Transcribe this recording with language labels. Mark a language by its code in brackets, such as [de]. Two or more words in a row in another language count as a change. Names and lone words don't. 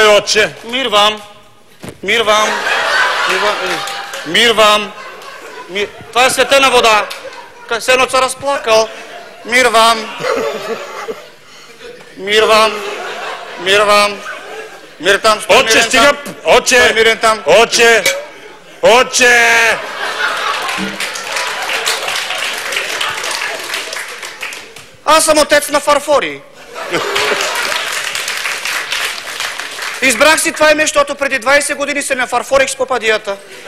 [bg] отче. Мир вам. Мир вам. Мир вам. Това е светена вода. Сенот се разплакал. Мир вам. Мир вам. Мир вам. Мир там. Отче, стига. Отче. Мирен там. Отче. Отче. Аз съм отец на фарфори. Избрах си това име, защото преди 20 години се ме фарфорих с попадията.